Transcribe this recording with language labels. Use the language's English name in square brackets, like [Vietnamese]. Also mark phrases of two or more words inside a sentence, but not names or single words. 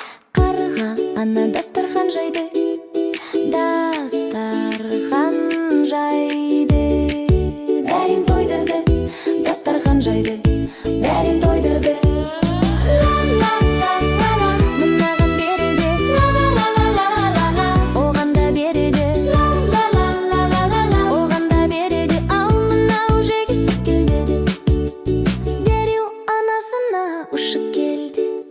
[Kazakh] Қарға ана дастархан жайды, дастархан жайды. Бәрін тойдырды, дастархан жайды, бәрін тойдырды. Ла, ла, ла, ла, ла, мынаған береді. Ла, ла, ла, ла, ла, ла, ла, ла, оған да береді. Ла, ла, ла, ла, ла, ла, ла, оған да береді. Ал мынау жегісі келді. Дереу анасына ұшып келді.